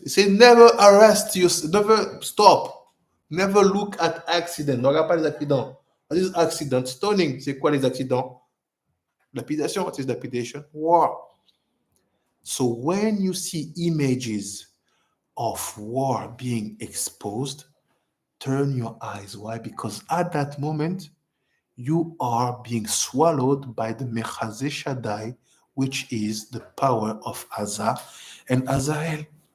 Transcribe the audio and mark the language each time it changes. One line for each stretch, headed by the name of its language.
English: He said never arrest you, never stop, never look at accident.
French: Ne regarde pas les accidents.
English: What is accident? Stoning.
French: C'est quoi les accidents? Lapidation.
English: What is lapidation? War. So when you see images of war being exposed, turn your eyes. Why? Because at that moment, you are being swallowed by the Mechazeh Shaddai, which is the power of Azah and Azael.